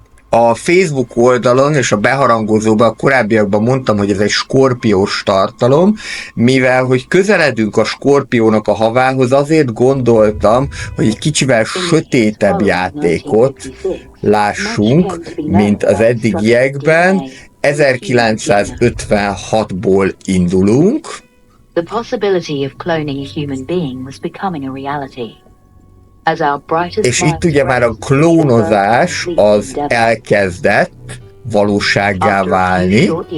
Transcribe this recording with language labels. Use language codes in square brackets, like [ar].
[hu] A Facebook oldalon és a beharangozóban a korábbiakban mondtam, hogy ez egy skorpiós tartalom, mivel hogy közeledünk a skorpiónak a havához, azért gondoltam, hogy egy kicsivel sötétebb játékot lássunk, mint az eddigiekben. 1956-ból indulunk. [en] The possibility of cloning a human being was becoming a reality. [hu] És itt ugye már a klónozás az elkezdett valósággá válni.